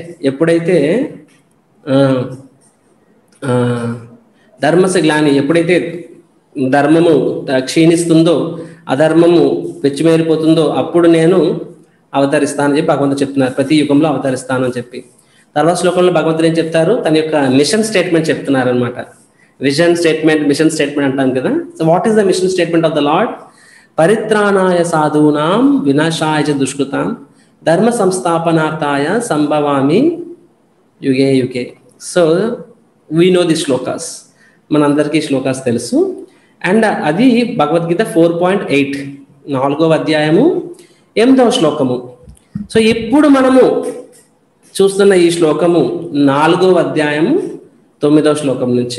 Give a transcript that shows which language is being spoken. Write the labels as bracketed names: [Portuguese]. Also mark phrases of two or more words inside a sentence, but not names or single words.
[Telugu] ఎప్పుడైతే [Sanskrit] ధర్మస్య గ్లాని, [Telugu] ఎప్పుడైతే ధర్మము క్షీణిస్తుందో, అధర్మము పెచ్చిమేరిపోతుందో అప్పుడు నేను అవతరిస్తానని చెప్పి భగవంతుడు చెప్తున్నారు. ప్రతి యుగంలో అవతరిస్తాను అని చెప్పి. తర్వాత శ్లోకంలో భగవంతుడు ఏం చెప్తారు? తన యొక్క [English] mission statement [Telugu] చెప్తున్నారు అనమాట. [English] vision statement, mission statement [Telugu] అంటాం కదా. [English] So what is the mission statement of the Lord? [Sanskrit] పరిత్రాణాయ సాధూనాం వినాశాయ చ దుష్కృతాం ధర్మ సంస్థాపనార్థాయ సంభవామి యుగే యుగే. [English] So we know the shlokas, [Telugu] మనందరికీ శ్లోకాస్ తెలుసు. అండ్ అది భగవద్గీత 4.8, 4వ అధ్యాయము 8వ శ్లోకము. సో ఇప్పుడు మనము చూస్తున్న ఈ శ్లోకము 4వ అధ్యాయము 9వ శ్లోకం నుంచి.